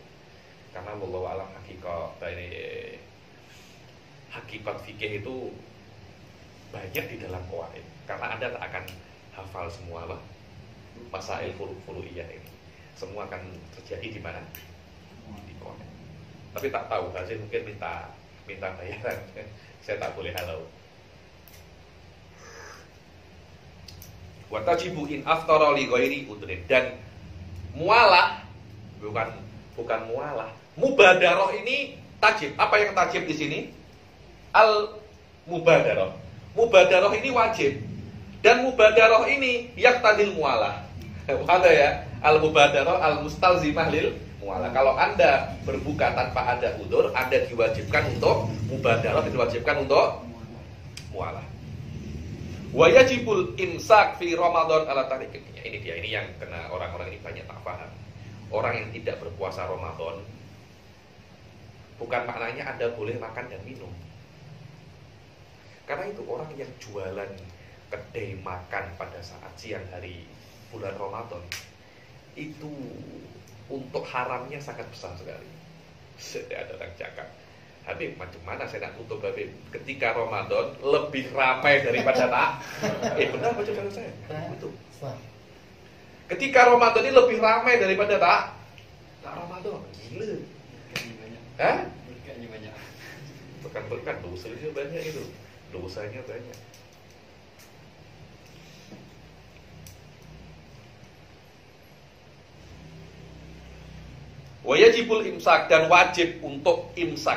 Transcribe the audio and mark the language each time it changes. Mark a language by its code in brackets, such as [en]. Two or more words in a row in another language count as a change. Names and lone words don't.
[ms] Karena [ar] wallahu alam [ms] hakikat fikih itu banyak di dalam qawaid. Karena Anda tak akan hafal semua [ar] masail furu'iyah [ms] ini. Semua akan terjadi di mana? Di qawaid. Tapi tak tahu, Hazim mungkin minta bayaran. Saya tak boleh halau. [ar] Wa tajibu in aftara li ghairi udrin. [ms] Dan mualah bukan mualah. Mubadarah ini tajib. Apa yang tajib di sini? [ar] Al mubadarah. [ms] Mubadarah ini wajib. Dan mubadarah ini [ar] yaqtadil mualah. [ms] Ada ya? [ar] Al mubadarah al mustalzimah lil mualah. [ms] Kalau Anda berbuka tanpa ada udzur, Anda diwajibkan untuk mubadarah, diwajibkan untuk mualah. [ar] Wa yajibul imsak fi Ramadan ala tariknya. [ms] Ini dia, ini yang kena orang-orang ini banyak tak paham. Orang yang tidak berpuasa Ramadan bukan maknanya Anda boleh makan dan minum. Karena itu orang yang jualan kedai makan pada saat siang hari bulan Ramadan itu untuk haramnya sangat besar sekali. Ada orang cakap, Habib, macam mana saya nak tutup Habib? Ketika Ramadan lebih ramai daripada tak. Benar baca kalau saya. Betul. Ketika Ramadan ini lebih ramai daripada tak Ramadan. Gila. Hah? Berkahnya banyak. Bukan berkah, dosanya banyak itu. Dosanya banyak. [ar] Wajibul imsak, [ms] dan wajib untuk imsak.